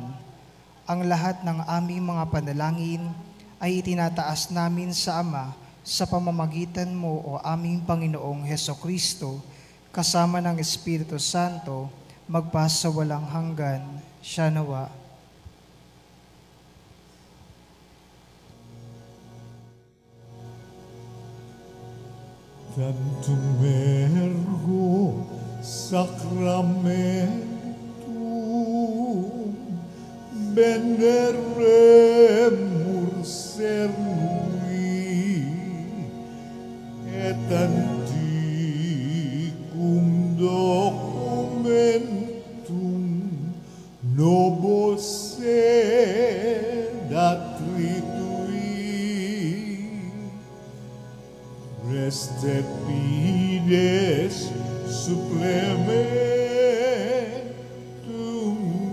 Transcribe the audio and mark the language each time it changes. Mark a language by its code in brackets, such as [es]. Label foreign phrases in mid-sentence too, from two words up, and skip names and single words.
[tl] Ang lahat ng aming mga panalangin ay itinataas namin sa Ama sa pamamagitan mo, O aming Panginoong Hesukristo, kasama ng Espiritu Santo, magpasa walang hanggan. Siya nawa. [la] Tantum ergo sacramentum veneremur cernui et antiquum documentum nobis sedat Restet fides supplementum